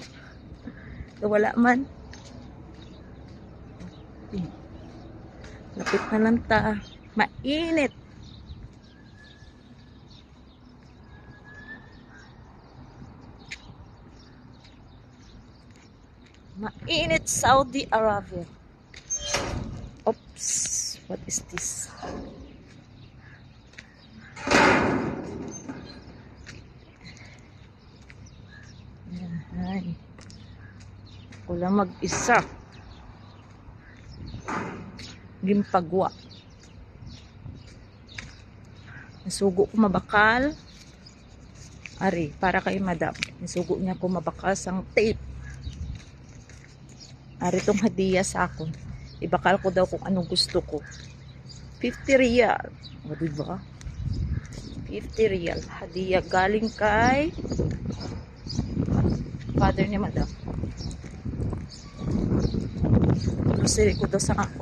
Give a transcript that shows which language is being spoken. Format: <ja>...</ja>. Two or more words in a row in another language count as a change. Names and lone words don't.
<hil>Wala man. Okay. Lapit na lang ta. Mainit. Mainit Saudi Arabia.</hil> <en>Oops, what is this?</en> <tl>Ay, ako lang mag-isa.</tl> <hil>Gimpagwa. Nasugo ko mabakal. Ari, para kay madam. Nasugo niya ko mabakal sang tape. Ari tong hadiya sa akon.</hil> <tl>Ibakal ko daw kung anong gusto ko. 50 riyal. O diba? 50 riyal. Hadiya galing kay father ni madam.</tl> <hil>Grocery ko daw sa akon.</hil>